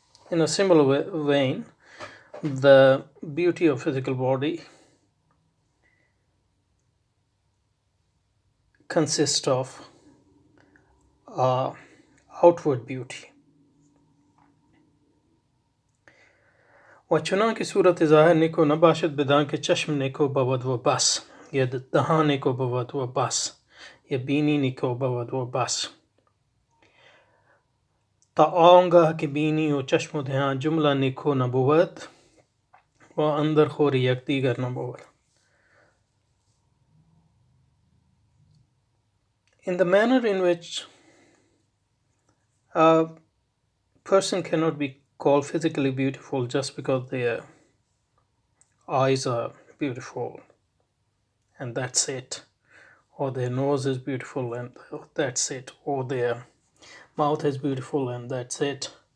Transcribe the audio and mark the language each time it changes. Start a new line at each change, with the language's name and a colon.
English: In a similar vein, the beauty of physical body consists of outward beauty.
Persian: وچنانکه صورت ظاهر نیکو نباشد بدان که چشم نیکو بود و بس یا دهان نیکو بود و بس یا بینی نیکو بود و بس تا آنگاه که بینی و چشم و دهان جمله نیکو نبود و اندر خوری یک دیگر نبود.
English: In the manner in which a person cannot be called physically beautiful just because their eyes are beautiful and that's it, or their nose is beautiful and that's it, or their mouth is beautiful and that's it.